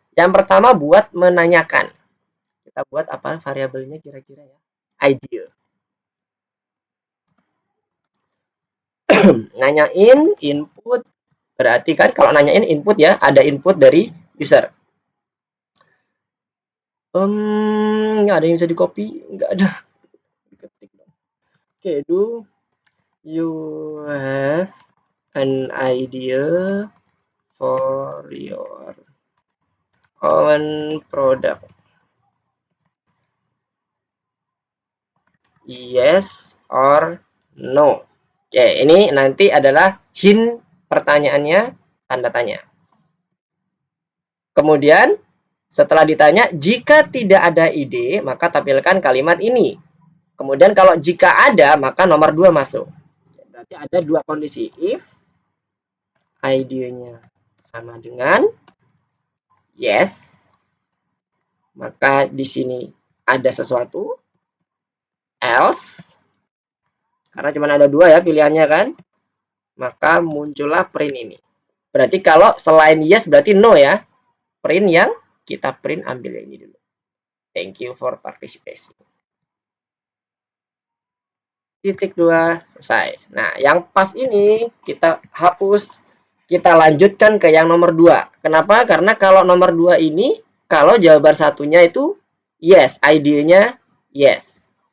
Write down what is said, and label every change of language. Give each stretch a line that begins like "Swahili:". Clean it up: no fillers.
Indonesian: Yang pertama buat menanyakan. Kita buat apa variabelnya kira-kira ya? Idea. Nanyain input. Berarti kan kalau nanyain input ya, ada input dari user. Nggak ada yang bisa di copy? Nggak ada.
English: Oke, do you have an idea for your own product? Yes or no?
Indonesian: Oke, ini nanti adalah hint pertanyaannya, tanda tanya. Kemudian, setelah ditanya, jika tidak ada ide, maka tampilkan kalimat ini. Kemudian kalau jika ada, maka nomor 2 masuk. Berarti ada dua kondisi. If idenya sama dengan yes, maka di sini ada sesuatu. Else, karena cuma ada 2 ya pilihannya kan, maka muncullah print ini. Berarti kalau selain yes berarti no ya. Print yang kita print ambil yang ini dulu.
English: Thank you for participation.
Indonesian: Titik 2 selesai. Nah, yang pas ini kita hapus, kita lanjutkan ke yang nomor 2. Kenapa? Karena kalau nomor 2 ini, kalau jawaban satunya itu yes, idenya yes.